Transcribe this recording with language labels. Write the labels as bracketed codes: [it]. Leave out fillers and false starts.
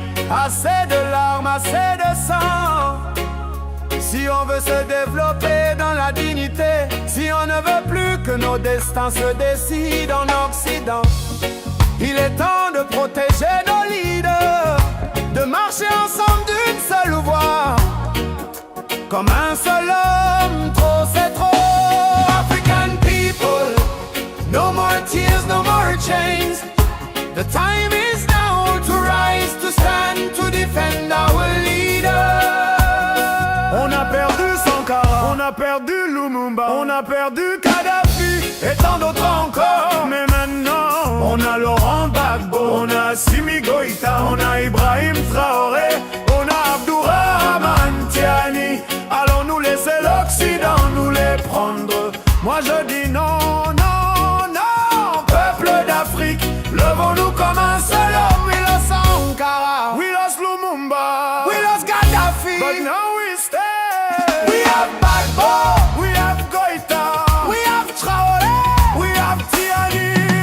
[fr] Assez de larmes, assez de sang. Si on veut se développer dans la dignité, si on ne veut plus que nos destins se décident en Occident, il est temps de protéger nos leaders, de marcher ensemble d'une seule voix, comme un seul homme. Trop c'est trop. [en] African people, no more tears, no more chains. The time is now to rise, to stand, to defend our leader. [fr] On a perdu Sankara, on a perdu Lumumba, on a perdu Kadhafi et tant d'autres encore. Mais maintenant, on a Laurent Gbagbo, on a Assimi Goïta, on a Ibrahim Traoré, on a Abdourahmane Tiani. Allons nous laisser l'Occident nous les prendre? Moi je dis non, non, non. Peuple d'Afrique, levons-nous comme un seul homme. [en] We lost Sankara, we lost Lumumba, we lost Gaddafi, but now we stay. We have Gbagbo, we have Goïta, we have Traoré, we have Tiani.